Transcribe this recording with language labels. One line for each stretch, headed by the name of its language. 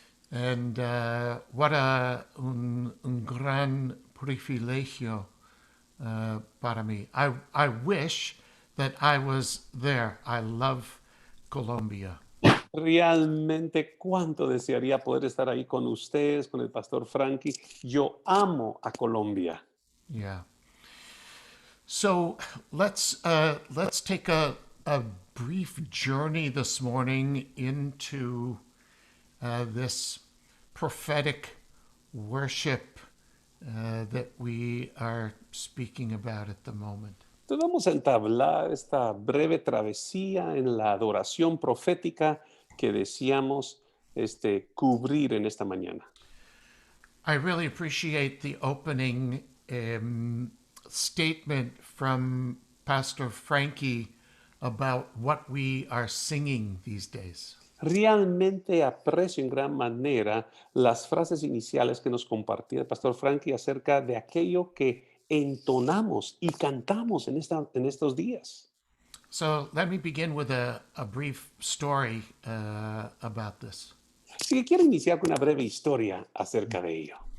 English: And what
Spanish: un gran privilegio para mí.
English: I wish that I was there. I love Colombia.
Spanish: Realmente cuánto desearía poder estar ahí con ustedes, con el pastor Frankie. Yo amo a Colombia.
English: Yeah. So let's take a brief journey this morning into this prophetic worship that we are speaking about at the moment.
Spanish: Entonces vamos a entablar esta breve travesía en la adoración profética que deseamos cubrir en esta mañana.
English: I really appreciate the opening statement from Pastor Frankie about what we are singing these days.
Spanish: Realmente aprecio en gran manera las frases iniciales que nos compartía el pastor Frankie acerca de aquello que entonamos y cantamos en estos días.
English: So let me begin with a brief story about this.
Spanish: Así que quiero iniciar con una breve historia acerca de ello.